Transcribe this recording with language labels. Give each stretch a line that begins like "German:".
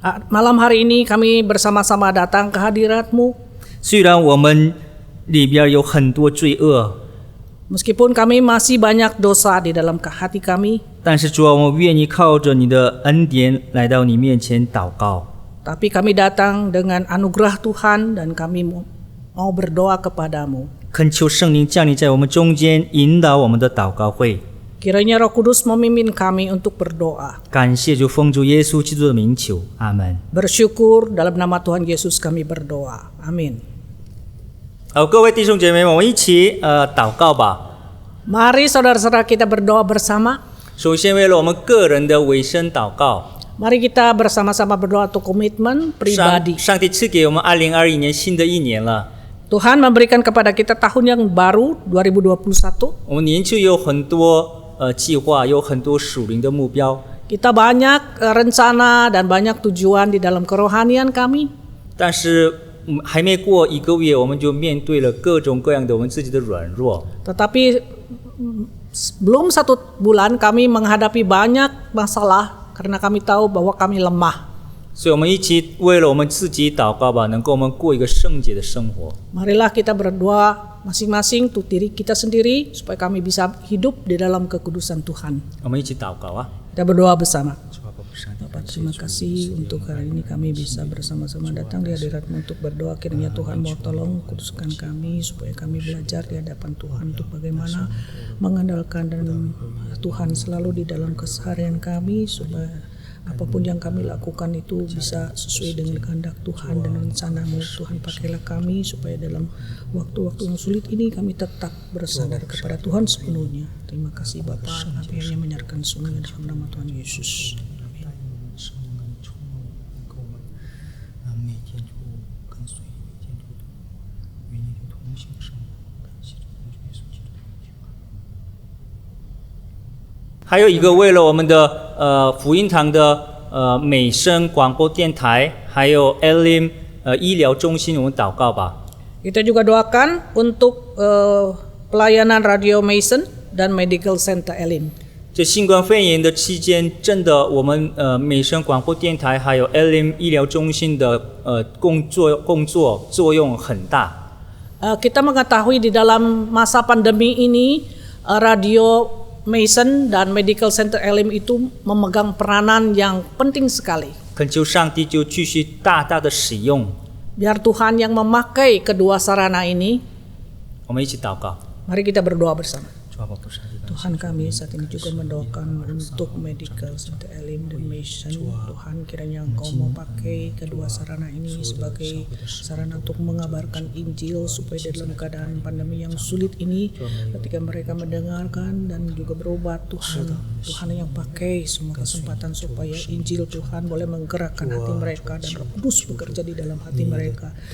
Indonesian: malam hari ini kami bersama-sama datang ke hadirat-Mu.
Chinese: 虽然我们里边有很多罪恶，
Indonesian: Meskipun kami masih banyak dosa di dalam hati kami,
Chinese: 但是主啊，我们愿意靠着你的恩典来到你面前祷告。
Indonesian: tapi kami datang dengan anugerah Tuhan dan kami mau berdoa kepadamu.
Chinese: 恳求圣灵降临在我们中间，引导我们的祷告会。
Indonesian: Kiranya Roh Kudus memimpin kami untuk berdoa.
Chinese: 感谢主，奉主耶稣基督的名求，阿门。
Indonesian: Bersyukur dalam nama Tuhan Yesus kami berdoa. Amin.
Chinese: 好，各位弟兄姐妹们，我们一起祷告吧。
Indonesian: Mari saudara-saudara kita berdoa bersama.
Chinese: 首先，为了我们个人的委身祷告。
Indonesian: Mari kita bersama-sama berdoa untuk komitmen pribadi.
Chinese: 上帝赐给我们2021年新的一年了。
Indonesian: Tuhan memberikan kepada kita tahun yang baru 2021.
Chinese: 我们年初有很多计划，有很多属灵的目标，
Indonesian: Kita banyak rencana dan banyak tujuan di dalam kerohanian kami.
Chinese: 但是还没过一个月，我们就面对了各种各样的我们自己的软弱。
Indonesian: Tetapi belum 1 bulan kami menghadapi banyak masalah karena kami tahu bahwa kami lemah.
Chinese: 所以我们一起为了我们自己祷告吧，能够我们过一个圣洁的生活。
Indonesian: Marilah kita berdoa masing-masing untuk diri kita sendiri supaya kami bisa hidup di dalam kekudusan Tuhan.
Chinese: 我们一起祷告啊！
Indonesian: Kita berdoa bersama.
Chinese: 主啊，上帝，
Indonesian: Bapak, terima kasih untuk hari ini kami bisa bersama-sama datang di hadirat-Mu untuk berdoa. Kiranya Tuhan mau tolong kuduskan kami supaya kami belajar di hadapan Tuhan untuk bagaimana mengandalkan dan Tuhan selalu di dalam keseharian kami, supaya apapun yang kami lakukan itu bisa sesuai dengan kehendak Tuhan dan rencana-Mu. Tuhan, pakailah kami supaya dalam waktu-waktu yang sulit ini kami tetap bersandar kepada Tuhan sepenuhnya. Terima kasih Bapak, kami hanya menyerahkan semuanya dalam nama Tuhan Yesus. Amin.
Chinese: 每天就跟随，每天就与你的同行生活，感谢主耶稣基督的名。还有一个，为了我们的福音堂的美声广播电台，还有 Elim 医疗中心，我们祷告吧。
Indonesian: Kita juga doakan untuk pelayanan Radio Mason dan Medical Center Elim.
Chinese: 这新冠肺炎的期间，真的我们美声广播电台还有 Elim 医疗中心的工作作用很大。
Indonesian: Kita mengetahui di dalam masa pandemi ini Radio Mason dan Medical Center Elim itu memegang peranan yang penting sekali.
Chinese: 恳求上帝就继续大大的使用。
Indonesian: Biar Tuhan yang memakai kedua sarana ini.
Chinese: 我们一起祷告。
Indonesian: Mari kita berdoa bersama.
Chinese: 主啊，我不是你的
Indonesian: Tuhan, kami saat ini juga mendoakan untuk Medical Center Elim dan Mason. Tuhan, kiranya Engkau mau pakai kedua sarana ini sebagai sarana untuk mengabarkan Injil, supaya dalam keadaan pandemi yang sulit ini, ketika mereka mendengarkan dan juga berobat, Tuhan yang pakai semua kesempatan supaya Injil Tuhan boleh menggerakkan hati mereka dan Roh Kudus bekerja di dalam hati mereka,